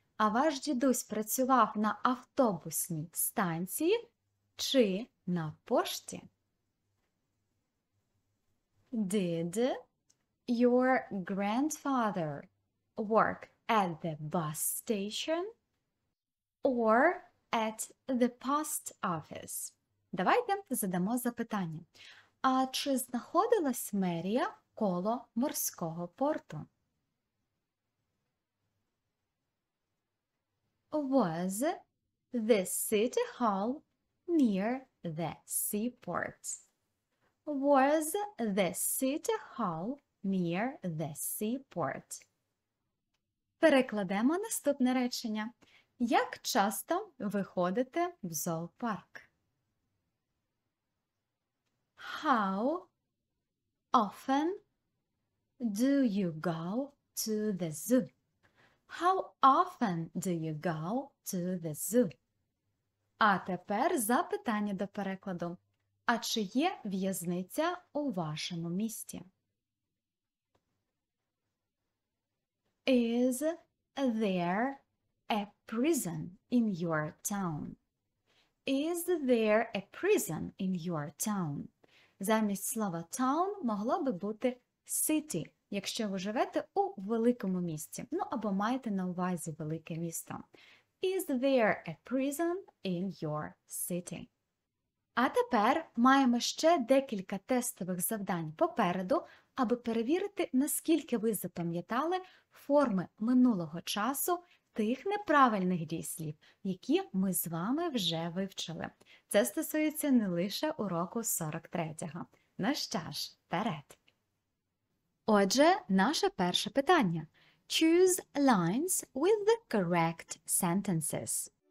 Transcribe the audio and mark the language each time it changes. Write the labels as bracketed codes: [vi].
[uk] А ваш дідусь працював на автобусній станції чи на пошті? [en] Did your grandfather work at the bus station or at the post office? [uk] Давайте задамо запитання. А чи знаходилась мерія коло морського порту? [en] Was the city hall near the seaport? Was the city hall near the seaport? [uk] Перекладемо наступне речення. Як часто ви ходите в зоопарк? [en] How often do you go to the zoo? How often do you go to the zoo? [uk] А тепер запитання до перекладу. А чи є в'язниця у вашому місті? [en] Is there a prison in your town? Is there a prison in your town? [uk] Замість слова town могло би бути city, якщо ви живете у великому місті, ну або маєте на увазі велике місто. [en] Is there a prison in your city? [uk] А тепер маємо ще декілька тестових завдань попереду, аби перевірити, наскільки ви запам'ятали форми минулого часу тих неправильних дієслів, які ми з вами вже вивчили. Це стосується не лише уроку 43-го. Ну що ж, вперед! Отже, наше перше питання. [en] Choose lines with the correct sentences.